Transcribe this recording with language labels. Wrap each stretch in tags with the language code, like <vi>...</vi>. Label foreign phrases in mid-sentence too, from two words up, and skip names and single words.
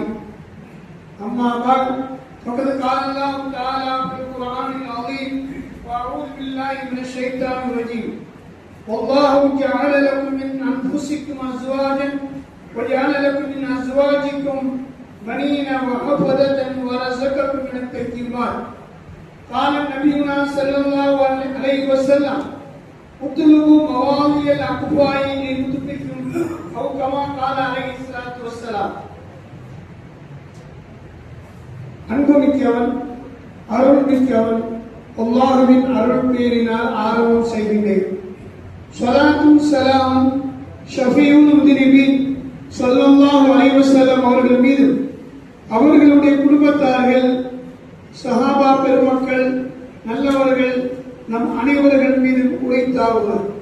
<ar>أما بعد فقد قال الله تعالى في القرآن العظيم وأعوذ بالله من الشيطان الرجيم والله جعل لكم من أنفسكم أزواجا وجعل لكم من أزواجكم بنين وحفظة ورزقكم من الطيبات. قال نبينا صلى الله عليه وسلم اطلبوا مواضع الأكفاء لنطبكم أو كما قال عليه الصلاة والسلام.</ar> <ta>அன்புமிக்கவன் அருள்மிக்கவன் அல்லாஹ்வின் அருள் பேரினால் ஆரம்பம் செய்கின்றேன். ஸலாத்தும் ஸலாமும்</ta> <ar>شفيع المذنبين صلى الله عليه وسلم</ar> <ta>அவர்கள் மீது, அவர்களுடைய குடும்பத்தார்கள், சஹாபா பெருமக்கள், நல்லவர்கள், நம் அனைவர்கள் மீது உரைத்தார்கள்.</ta>